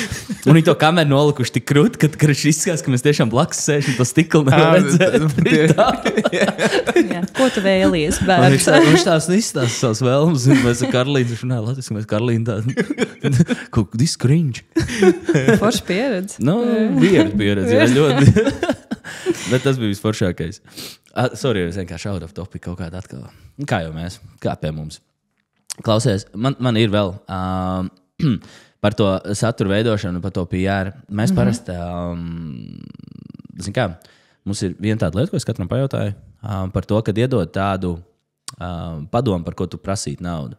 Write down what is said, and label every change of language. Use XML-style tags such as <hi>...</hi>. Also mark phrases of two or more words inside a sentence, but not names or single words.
<lv>Un viņi to kameru nolikuši tik krūti, ka viņš izskatās, ka mēs tiešām blakus sēžam, to stiklu nevar redzēt. Ko tu vēlies, bērns? Viņš tās izstāsta savas vēlmes, un mēs ar Karlīnu, viņš runāja latviski, mēs Karlīnu tādu, kaut</lv> <en>this cringe.</en> <lv>Forši pieredze. Weird pieredze, jā, ļoti. Bet tas bija visforšākais. Sorry, es vienkārši</lv> <en>out of topic</en> <lv>kaut kādā atkal. Kā jau mēs, kā pie mums. Klausies, man ir vēl par to satura veidošanu, par to PR. Mēs parasti, mums ir viena tāda lieta, ko es katram pajautāju, par to, kad iedod tādu padomu, par ko tu prasīt naudu.</lv>